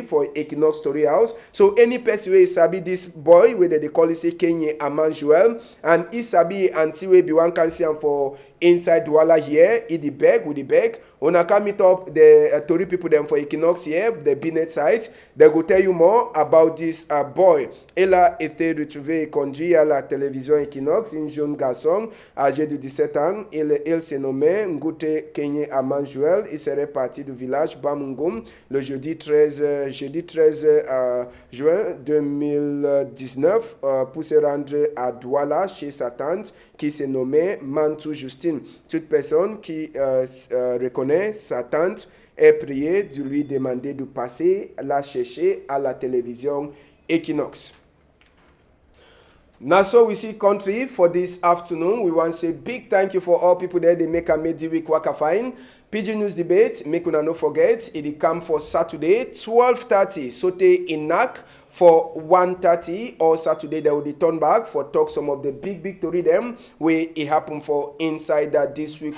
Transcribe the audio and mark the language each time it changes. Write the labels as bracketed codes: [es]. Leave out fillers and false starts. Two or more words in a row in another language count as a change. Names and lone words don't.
[pcm] for Equinox Story House so any person wey sabi this boy where they call it say Kenye Amanuel and he sabi auntie wey be one can see am for inside Douala here with the bag una come meet up the Tori people them for Equinox here the Binet site they go tell you more about this boy [fr] elle a été retrouvée et conduite à la télévision Equinox une jeune garçon âgé de 17 ans il se nommait Ngute Kenye Amanuel il serait parti du village Bamungum le jeudi 13 juin 2019 pour se rendre à Douala chez sa tante qui se nommait Mantu Justine. Toute personne qui reconnaît sa tante est priée de lui demander de passer la chercher à la télévision Equinox. [pcm] Now so we see country for this afternoon. We want to say big thank you for all people there. They make a midweek waka fine. Pidgin News debate, make una no forget, it come for Saturday 12:30 sote in NAC for 1:30, or Saturday they will return back for talk some of the big tori them where it happen for inside that this week.